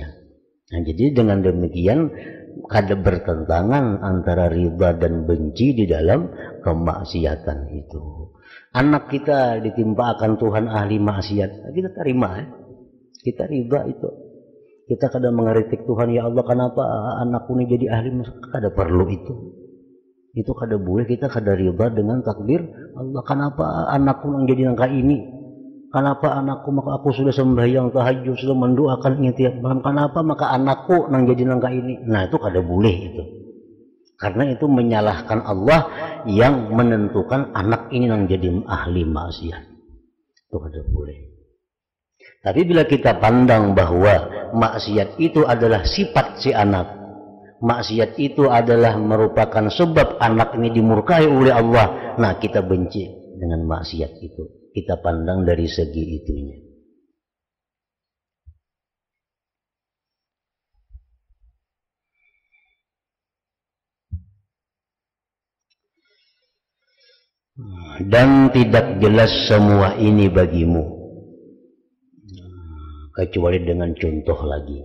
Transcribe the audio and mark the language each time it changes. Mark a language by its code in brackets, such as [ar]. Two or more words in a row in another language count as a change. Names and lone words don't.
[id] Nah, jadi dengan demikian ada bertentangan antara ridha dan benci di dalam kemaksiatan itu. Anak kita ditimpakan Tuhan ahli maksiat, kita terima ya. Kita ridha itu. Kita kadang mengeritik Tuhan, [bjn] ya Allah kenapa anakku ini jadi ahli maksiat? Kada perlu itu. Itu kada boleh, kita kada ridha dengan takdir Allah. [id] Kenapa anakku yang jadi nangka ini? Kenapa anakku, maka aku sudah sembahyang tahajud, sudah mendoakan ini tiap malam. [bjn] Kenapa maka anakku nang jadi nangka ini? Nah itu kada boleh itu. [id] Karena itu menyalahkan Allah yang menentukan anak ini nang jadi ahli maksiat. [bjn] Itu kada boleh. [id] Tapi bila kita pandang bahwa maksiat itu adalah sifat si anak, maksiat itu adalah merupakan sebab anak ini dimurkai oleh Allah, nah kita benci dengan maksiat itu. Kita pandang dari segi itunya. Dan tidak jelas semua ini bagimu, kecuali dengan contoh lagi.